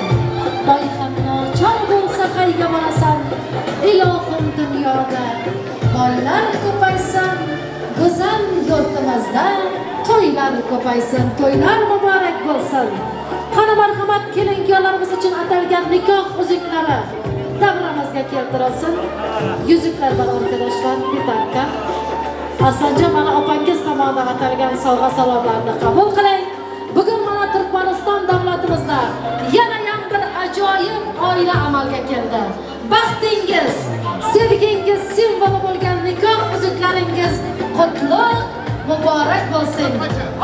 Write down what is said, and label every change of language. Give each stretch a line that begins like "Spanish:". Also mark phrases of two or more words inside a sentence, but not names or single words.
Uzbek: Boy ham nochor bo'lsa qayga borasan, ilohim dunyoda boylar ko'paysin, go'zal yurtimizda to'ylar ko'paysin. To'ylar muborak bo'lsin. Qani marhamat, kelinkiyolarimiz uchun atalgan nikoh uzuklari davramizga keltirilsin. Yuzuklar bor arkadaşlar,
Turkish: bir dakika.
Uzbek: Arslonjon, mana opangiz tomonidan atalgan sovg'a salomlarni qabul qiling. Bugun mana Turkmaniston davlatimizda yana bir ajoyib oila amalga keldi. Baxtingiz, sevgingiz simvoli bo'lgan nikoh uzuklaringiz qutlug' muborak bo'lsin.